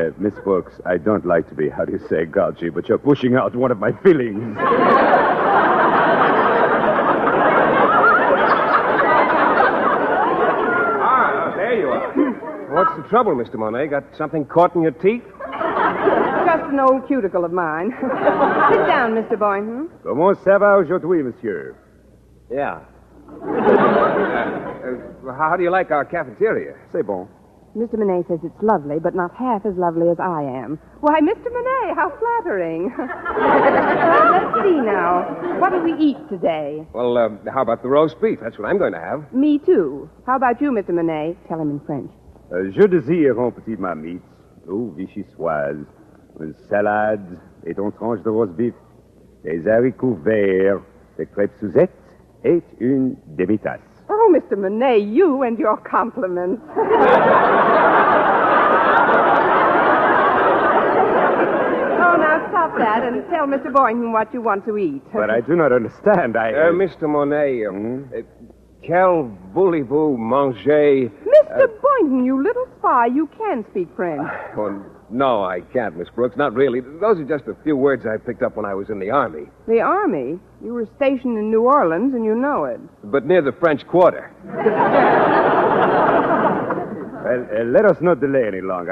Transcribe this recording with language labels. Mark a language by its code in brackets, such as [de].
[en] Miss Brooks, I don't like to be, how do you say, gouchy, but you're pushing out one of my feelings. There you are. What's the trouble, Mr. Monet? Got something caught in your teeth? Just an old cuticle of mine. Sit down, Mr. Boynton. [fr] Comment ça va aujourd'hui, monsieur? [en] Yeah. How do you like our cafeteria? [fr] C'est bon. [en] Mr. Monet says it's lovely, but not half as lovely as I am. Why, Mr. Monet, how flattering. Let's see now. What do we eat today? Well, how about the roast beef? That's what I'm going to have. Me, too. How about you, Mr. Monet? Tell him in French. [fr] Je désire un petit marmite, ou vichysoise, une salade et une tranche de roast beef, des haricots verts, des crêpes Suzette et une demi-tasse. [en] Oh, Mr. Monet, you and your compliments. Oh, now stop that and tell Mr. Boynton what you want to eat. But I do not understand. Mr. [fr] Monet, quel voulez-vous manger? [en] Mr. Boynton, you little spy, you can speak French. Oh, no, I can't, Miss Brooks. Not really. Those are just a few words I picked up when I was in the Army. The Army? You were stationed in New Orleans, and you know it. But near the French Quarter. Well, let us not delay any longer.